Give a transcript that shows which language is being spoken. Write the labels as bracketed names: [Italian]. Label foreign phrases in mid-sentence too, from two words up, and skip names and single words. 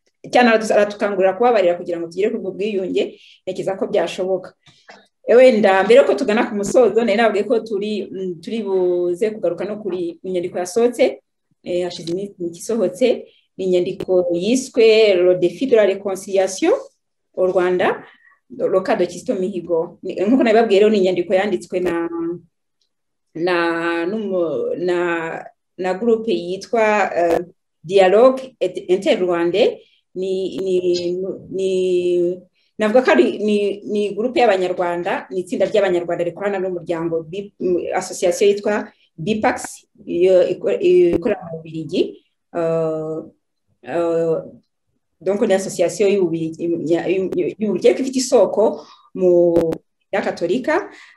[Kinyarwanda] cyane aratukangurira kubabarira kugira ngo tugere ku bwo bwiyunge ntekereza ko byashoboka wenda mbere ko tugana ku musozo nari nabwiye ko turi buze kugaruka no kuri inyandiko yasohotse hashize iminsi isohotse ni inyandiko yiswe le défi de la réconciliation au Rwanda le cas de Kizito Mihigo nk'uko nabibabwiye rero ni inyandiko yanditswe na groupe yitwa Dialogue Interrwandais navuga ko ni groupe y'abanyarwanda ni itsinda ry'abanyarwanda rikorana n'umuryango association yitwa BIPAX ikorera mu Bubiligi donc ni association y'Ububiligi ifite isoko mu ya Katolika